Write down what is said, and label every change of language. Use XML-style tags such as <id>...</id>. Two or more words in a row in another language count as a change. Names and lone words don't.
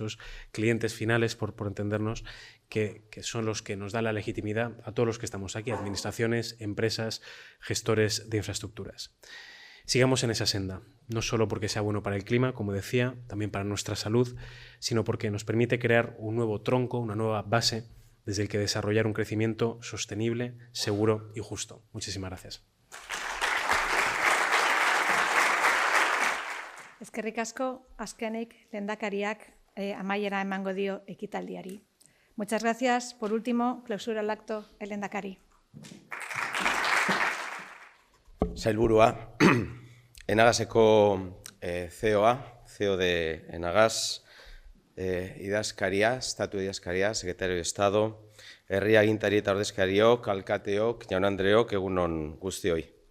<es>Esos clientes finales, por entendernos, que son los que nos dan la legitimidad a todos los que estamos aquí, administraciones, empresas, gestores de infraestructuras. Sigamos en esa senda, no solo porque sea bueno para el clima, como decía, también para nuestra salud, sino porque nos permite crear un nuevo tronco, una nueva base desde el que desarrollar un crecimiento sostenible, seguro y justo. Muchísimas gracias.</es> <eu>Eskerrik asko, azkenik lehendakariak amaiera emango dio ekitaldiari.</eu> <es>Muchas gracias. Por último, clausura el acto el lehendakari.</es> <eu>Sailburua, Enagaseko</eu> <es>CEO de Enagas,</es> <eu>idazkaria, estatu idazkaria,</eu> <es>Secretario de Estado,</es> <eu>herri agintari eta ordezkariok, alkateok, jaun-andreok, egunon guztioi.</eu>